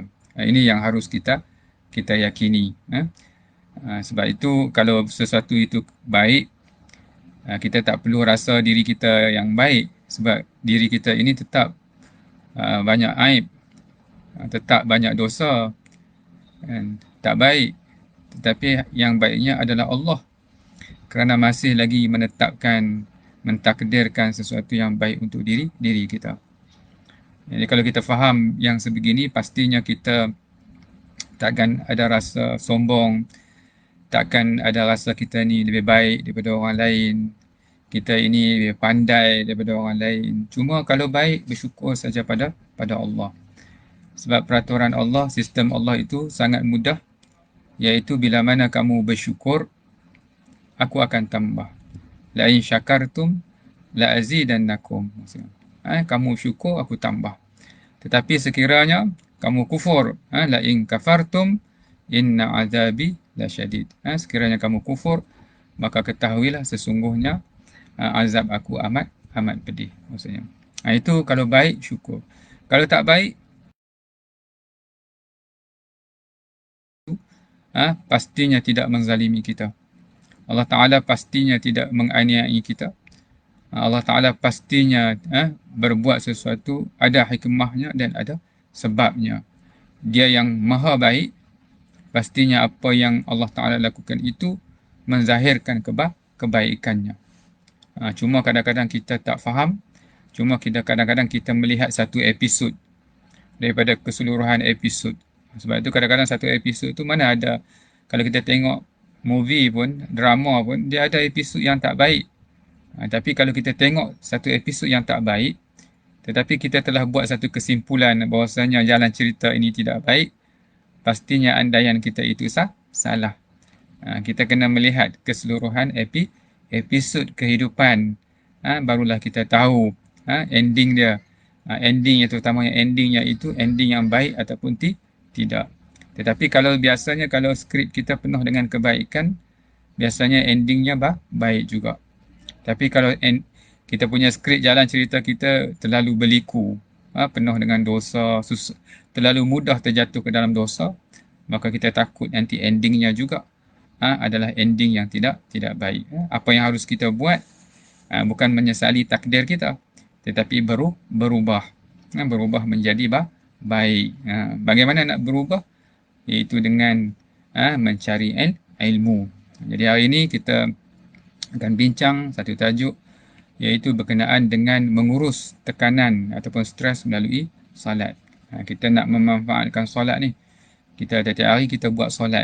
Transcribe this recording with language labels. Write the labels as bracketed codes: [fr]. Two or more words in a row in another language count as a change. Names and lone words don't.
[ms] Ini yang harus kita yakini. Sebab itu kalau sesuatu itu baik, kita tak perlu rasa diri kita yang baik, sebab diri kita ini tetap banyak aib, tetap banyak dosa, tak baik. Tetapi yang baiknya adalah Allah, kerana masih lagi mentakdirkan sesuatu yang baik untuk diri kita. Jadi kalau kita faham yang sebegini, pastinya kita takkan ada rasa sombong, takkan ada rasa kita ni lebih baik daripada orang lain, kita ini lebih pandai daripada orang lain. Cuma kalau baik, bersyukur saja pada Allah. Sebab peraturan Allah, sistem Allah itu sangat mudah, iaitu bila mana kamu bersyukur, aku akan tambah. [ar] لئن شكرتم لأزيدنكم. [ms] Kamu syukur, aku tambah. Tetapi sekiranya kamu kufur, [ar] لئن كفرتم إن عذابي لشديد. [ms] Sekiranya kamu kufur, maka ketahuilah sesungguhnya azab aku amat pedih, maksudnya. Itu kalau baik, syukur. Kalau tak baik, pastinya tidak menzalimi kita. Allah Ta'ala pastinya tidak menganiaya kita. Allah Ta'ala pastinya berbuat sesuatu, ada hikmahnya dan ada sebabnya. Dia yang maha baik, pastinya apa yang Allah Ta'ala lakukan itu menzahirkan kebaikannya. Cuma kadang-kadang kita tak faham, cuma kadang-kadang kita melihat satu episod daripada keseluruhan episod. Sebab itu kadang-kadang satu episod tu mana ada, kalau kita tengok movie pun, drama pun, dia ada episod yang tak baik. Tapi kalau kita tengok satu episod yang tak baik, tetapi kita telah buat satu kesimpulan bahawasanya jalan cerita ini tidak baik, pastinya andaian kita itu salah. Kita kena melihat keseluruhan episod kehidupan, barulah kita tahu ending dia. Ending yang terutamanya endingnya itu ending yang baik ataupun tidak. Tetapi kalau biasanya kalau skrip kita penuh dengan kebaikan, biasanya endingnya baik juga. Tapi kalau kita punya skrip jalan cerita kita terlalu berliku, penuh dengan dosa, terlalu mudah terjatuh ke dalam dosa, maka kita takut nanti endingnya juga adalah ending yang tidak baik. Apa yang harus kita buat bukan menyesali takdir kita, tetapi berubah menjadi baik. Bagaimana nak berubah? Iaitu dengan mencari ilmu. Jadi hari ini kita akan bincang satu tajuk iaitu berkenaan dengan mengurus tekanan ataupun stres melalui solat. Kita nak memanfaatkan solat ni. Kita tiap-tiap hari kita buat solat.